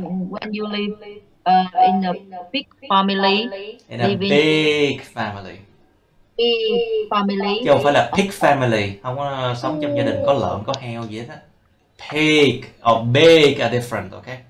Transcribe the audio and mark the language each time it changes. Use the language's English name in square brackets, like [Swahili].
[English] When you live in a big family, In a big family. Big family. [Vietnamese] Chứ không phải là pig family. Không có sống trong gia đình có lợn, có heo gì hết á. [English] Pig or big are different, okay?